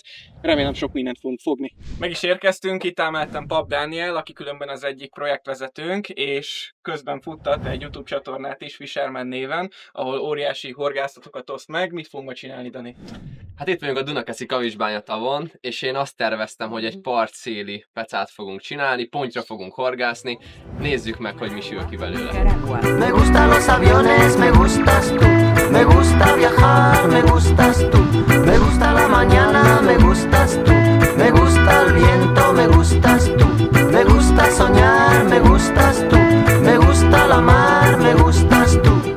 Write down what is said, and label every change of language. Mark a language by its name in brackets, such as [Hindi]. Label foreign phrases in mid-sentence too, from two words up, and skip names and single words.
[Hungarian] Remélem sok mindent fogunk fogni. Meg is érkeztünk, itt áll mellettem Pap Dániel, aki különben az egyik projektvezetőnk, és közben futtat egy YouTube csatornát is Fisherman néven, ahol óriási horgászatokat oszt meg. Mit fogunk csinálni, Dani? Hát itt vagyunk a Dunakeszi Kavicsbánya tavon, és én azt terveztem, hogy egy partszéli pecát fogunk csinálni, pontra fogunk horgászni, nézzük meg, hogy mi sül ki belőle. [Spanish] Me gustan los aviones, me gustas tú, me gusta viajar, me gustas tú, me gusta la mañana, me gustas tú, me gusta el viento, me gustas tú, me gusta soñar, me gustas tú, me gusta la mar, me gustas tú.